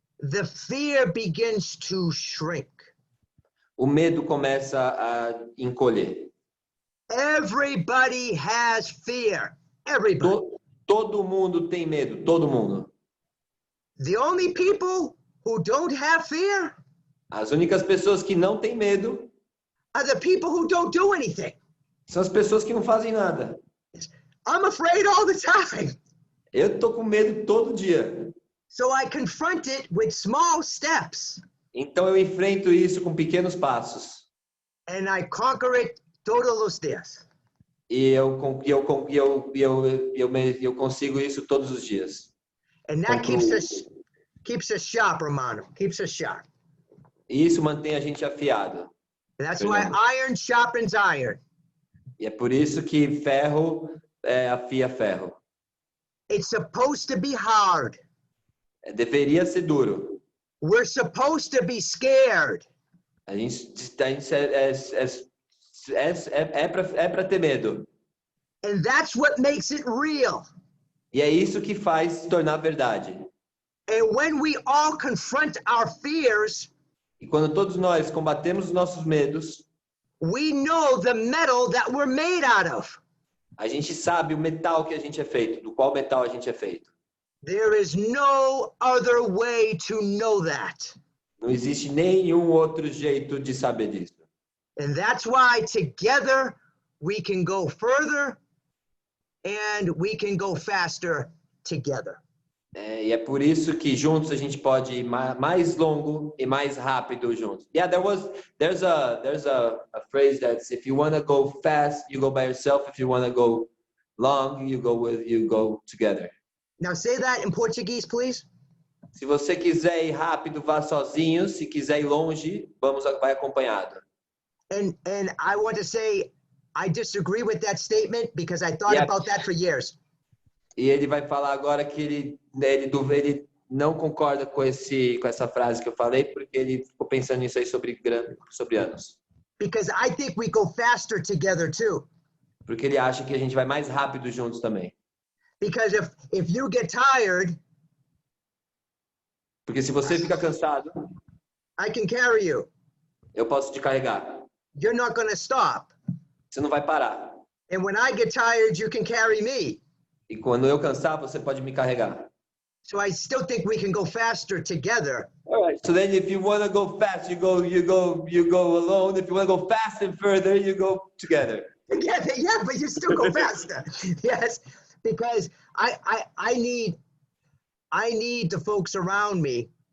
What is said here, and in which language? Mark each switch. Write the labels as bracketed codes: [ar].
[en] the fear begins to shrink. [pt] o medo começa a encolher. [en] Everybody has fear. Everybody. [pt] Todo mundo tem medo, todo mundo. [en] The only people who don't have fear [pt] As únicas pessoas que não têm medo [en] are the people who don't do anything. [pt] são as pessoas que não fazem nada. [en] I'm afraid all the time. [pt] Eu tô com medo todo dia. [en] So I confront it with small steps. [pt] Então eu enfrento isso com pequenos passos. [en] And I conquer it [pt] todos os dias. E eu consigo isso todos os dias. [en] And that keeps us sharp, Romano. Keeps us sharp. [pt] E isso mantém a gente afiado. [en] And that's why iron sharpens iron. [pt] E é por isso que ferro afia ferro. [en] It's supposed to be hard. [pt] Deveria ser duro. [en] We're supposed to be scared. [pt] A gente é para ter medo. [en] And that's what makes it real. [pt] E é isso que faz se tornar verdade. [en] And when we all confront our fears, [pt] E quando todos nós combatemos os nossos medos, [en] we know the metal that we're made out of. [pt] a gente sabe o metal que a gente é feito, do qual metal a gente é feito. [en] There is no other way to know that. [pt] Não existe nenhum outro jeito de saber disso. [en] And that's why together we can go further and we can go faster together. [pt] E é por isso que juntos a gente pode ir mais longo e mais rápido juntos. [en] Yeah, there's a phrase that's if you want to go fast, you go by yourself. If you want to go long, you go together. Now say that in Portuguese, please. [pt] Se você quiser ir rápido, vá sozinho. Se quiser ir longe, vai acompanhado. [en] And I want to say I disagree with that statement because I thought about that for years. [pt] E ele vai falar agora que ele não concorda com essa frase que eu falei, porque ele ficou pensando nisso aí sobre anos. [en] Because I think we go faster together too. [pt] Porque ele acha que a gente vai mais rápido juntos também. [en] Because if you get tired, [pt] porque se você fica cansado, [en] I can carry you. [pt] Eu posso te carregar. [en] You're not going to stop. [pt] Você não vai parar. [en] And when I get tired, you can carry me. [pt] E quando eu cansar, você pode me carregar. [en] So I still think we can go faster together. All right. So then if you want to go fast, you go alone. If you want to go fast and further, you go together. Yeah, but you still go faster. Yes, because I need the folks around me.